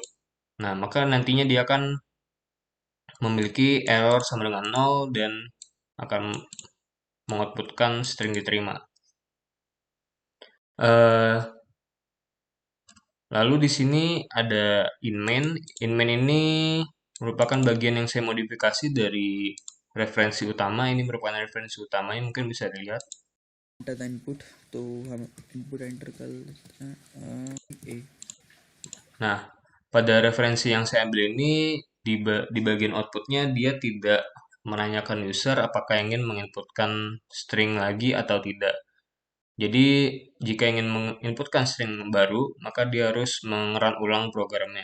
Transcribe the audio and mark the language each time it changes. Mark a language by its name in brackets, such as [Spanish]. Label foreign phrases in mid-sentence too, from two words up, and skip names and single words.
[Indonesian] Nah, maka nantinya dia akan memiliki error sama dengan 0 dan akan mengoutputkan string diterima. Eh, Lalu di sini ada inMain. InMain ini merupakan bagian yang saya modifikasi dari referensi utama. Ini merupakan referensi utamanya, mungkin bisa dilihat. [English] enter the input [Hindi] तो हम इनपुट एंटर कर लेते हैं ए [Indonesian] Nah, pada referensi yang saya ambil ini, di bagian outputnya dia tidak menanyakan user apakah ingin menginputkan string lagi atau tidak. Jadi, jika ingin menginputkan string baru, maka dia harus mengerun ulang programnya.